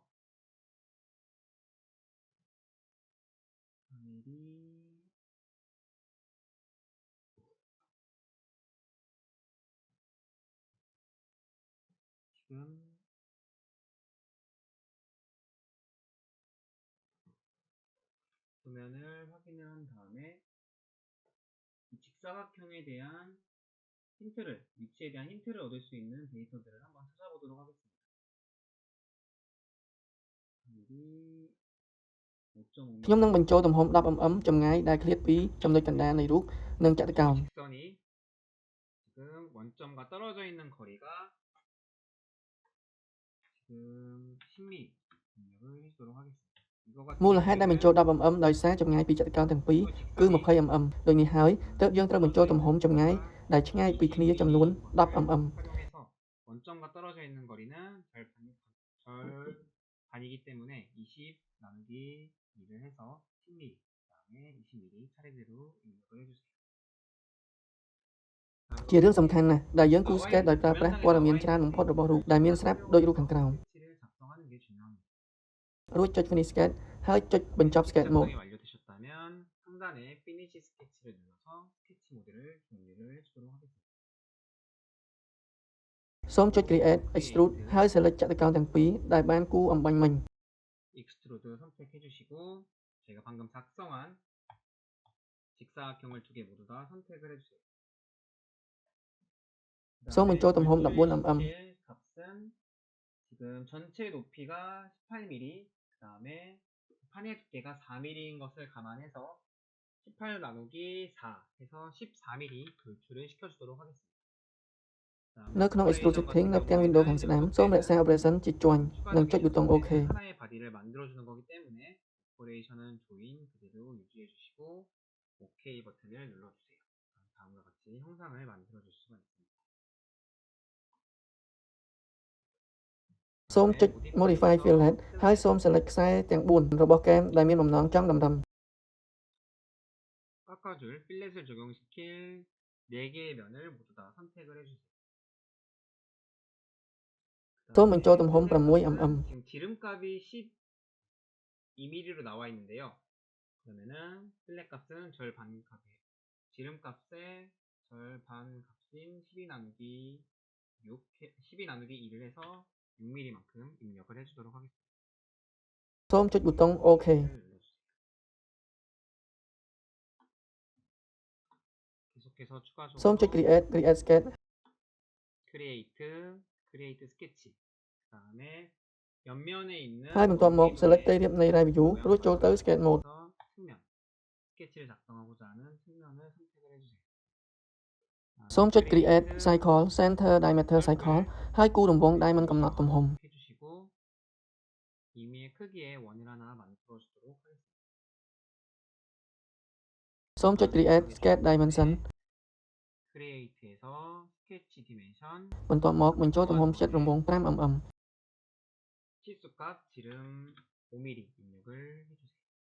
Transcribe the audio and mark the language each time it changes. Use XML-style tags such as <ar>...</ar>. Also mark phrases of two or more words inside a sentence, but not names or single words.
<ko>4mm 지금 도면을 확인을 한 다음에 이 직사각형에 대한 힌트를, 위치에 대한 힌트를 얻을 수 있는 데이터들을 한번 찾아보도록 하겠습니다.</ko> <km>ខ្ញុំនឹងបញ្ចូលទំហំ 10mm ចម្ងាយដែលឃ្លាតពីចំណុចកណ្ដាលនៃរូបនិងចតុកោណ</km> <ko>직선이 지금 원점과 떨어져 있는 거리가 지금 10mm 입력을 해주도록 하겠습니다.</ko> <km>មូលហេតុដែលបញ្ចូល 10mm ដោយសារចម្ងាយពីចតុកោណទាំងពីរគឺ 20mm ដូចនេះហើយទើបយើងត្រូវបញ្ចូលទំហំចម្ងាយដែលឆ្ងាយពីគ្នាចំនួន 10mm</km> <ko>활용해서 원점과 떨어져 있는 거리는 절 반이기 때문에 20 나누기 2를 해서 10mm, 그 다음에 20mm 차례대로 입력을 해주세요.</ko> <km>ជារឿងសំខាន់ណាស់ដែលយើងគូ sketch ដោយប្រើប្រាស់ព័ត៌មានច្រើនបំផុតរបស់រូបដែលមានស្រាប់ដូចរូបខាងក្រោម</km> <ko>스케치를 작성하는 게 중요합니다.</ko> <km>រួចចុច</km> <en>Finish Sketch</en> <km>ហើយចុចបញ្ចប់</km> <en>Sketch Mode</en> <ko>작성이 완료되셨다면 상단에 Finish 스케치를 눌러서 스케치 모드를 종료를 해주도록 하겠습니다.</ko> <km>សូមចុច</km> <en>Create Extrude</en> <km>ហើយ select ចតុកោណទាំងពីរដែលបានគូអំបញ្ញមិញ</km> <ko>익스트루드 선택해 주시고 제가 방금 작성한 직사각형을 두 개 모두 다 선택을 해주세요.</ko> <km>សូមបញ្ចូលទំហំ 14mm</km> <ko>값은 지금 전체 높이가 18mm, 그 다음에 판의 두께가 4mm인 것을 감안해서 18 나누기 4 해서 14mm 돌출을 시켜주도록 하겠습니다.</ko> <km>នៅក្នុង</km> <en>Extrude Setting</en> <km>នៅផ្ទាំង Windows ខាងស្ដាំសូមរក្សា Operation ជាជាន់និងចុចប៊ូតុង OK.</km> <ko>하나의 바디를 만들어주는 거기 때문에 오퍼레이션은 조인 그대로 유지해주시고 OK 버튼을 눌러주세요. 다음과 같이 형상을 만들어줄 수가 있습니다.</ko> <km>សូមចុច</km> <en>Modify Fillet</en> <km>ហើយសូម select ខ្សែទាំង4របស់ game ដែលមានបំណងចង់តម្រឹម</km> <ko>깎아줄 필렛을 적용시킬 4개의 면을 모두 다 선택을 해주세요.</ko> <km>សូមបញ្ចូលទំហំ 6mm.</km> <ko>지금 지름값이 12mm로 나와 있는데요. 그러면은 필렛 값은 절반 값이에요. 지름값의 절반 값인 12 나누기 6, 12 나누기 2를 해서 6mm만큼 입력을 해주도록 하겠습니다.</ko> <km>សូមចុចប៊ូតុង OK.</km> <ko>계속해서 추가적으로</ko> <km>សូមចុច</km> <en>Create Sketch. Create Sketch.</en> <ko>그 다음에 옆면에 있는</ko> <km>ហើយបន្ទាប់មក select ផ្ទៃរាបនៃ</km> <en>Right View</en> <km>រួចចូលទៅ</km> <en>Sketch Mode.</en> <ko>측면 스케치를 작성하고자 하는 측면을 선택을 해주세요.</ko> <km>សូមចុច</km> <en>Create Cycle Center Diameter Cycle</en> <km>ហើយគូររង្វង់ដែលមិនកំណត់ទំហំ</km> <ko>해주시고 임의의 크기의 원을 하나 만들어주도록 하겠습니다.</ko> <km>សូមចុច</km> <en>Create Sketch Dimension. Create에서 Sketch Dimension</en> <km>បន្ទាប់មកបញ្ចូលទំហំផ្ចិតរង្វង់ 5mm.</km> <ko>치수값 지름 5mm 입력을 해주세요.</ko>